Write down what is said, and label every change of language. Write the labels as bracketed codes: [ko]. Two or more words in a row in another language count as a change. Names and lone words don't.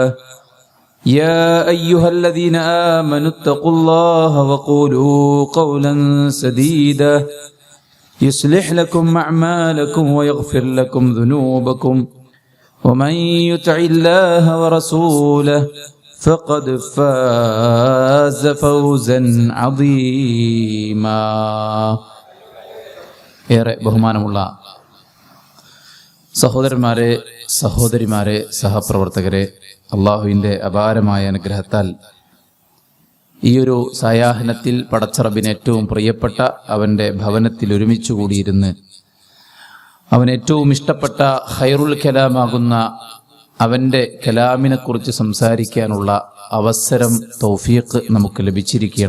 [ar] يا أيها الذين آمنوا اتقوا الله وقولوا قولا سديدا يصلح لكم أعمالكم ويغفر لكم ذنوبكم ومن يطع الله ورسوله فقد فاز فوزا عظيما. [ml] ഏറെ ബഹുമാനമുള്ള സഹോദരന്മാരെ, സഹോദരിമാരെ, സഹപ്രവർത്തകരെ, അള്ളാഹുവിൻ്റെ അപാരമായ അനുഗ്രഹത്താൽ ഈയൊരു സായാഹ്നത്തിൽ പടച്ചറബിന് ഏറ്റവും പ്രിയപ്പെട്ട അവൻ്റെ ഭവനത്തിൽ ഒരുമിച്ച് കൂടിയിരുന്ന് അവൻ ഏറ്റവും ഇഷ്ടപ്പെട്ട ഖൈറുൽ കലാമാകുന്ന അവൻ്റെ കലാമിനെക്കുറിച്ച് സംസാരിക്കാനുള്ള അവസരം, തൗഫീഖ് നമുക്ക് ലഭിച്ചിരിക്കുകയാണ്.